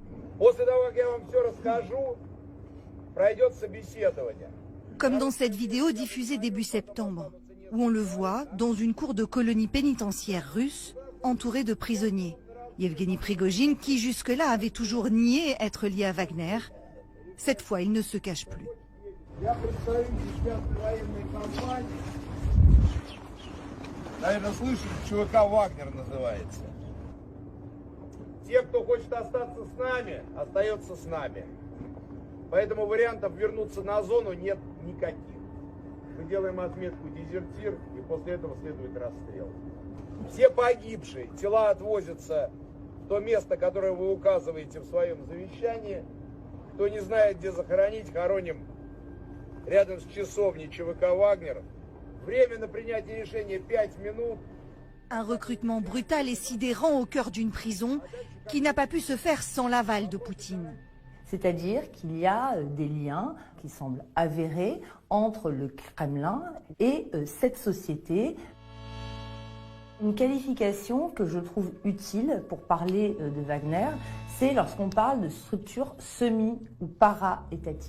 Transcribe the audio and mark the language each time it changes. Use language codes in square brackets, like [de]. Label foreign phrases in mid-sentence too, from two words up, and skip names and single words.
[fr] Comme dans cette vidéo diffusée début septembre, où on le voit dans une cour de colonie pénitentiaire russe, entouré de prisonniers. Yevgeny Prigojine, qui jusque-là avait toujours nié être lié à Wagner, cette fois il ne se cache plus. [ru] Поэтому вариантов вернуться на зону нет никаких. Мы делаем отметку дезертир, и после этого следует расстрел. Все погибшие, тела отвозятся в то место, которое вы указываете в своем завещании. Кто не знает, где захоронить, хороним рядом с часовней ЧВК «Вагнер». Время на принятие решения 5 минут. [fr] Un recrutement brutal et sidérant au cœur d'une prison qui n'a pas pu se faire sans l'aval de Poutine. C'est-à-dire qu'il y a des liens qui semblent avérés entre le Kremlin et cette société. Une qualification que je trouve utile pour parler de Wagner, c'est lorsqu'on parle de structures semi- ou para-étatiques.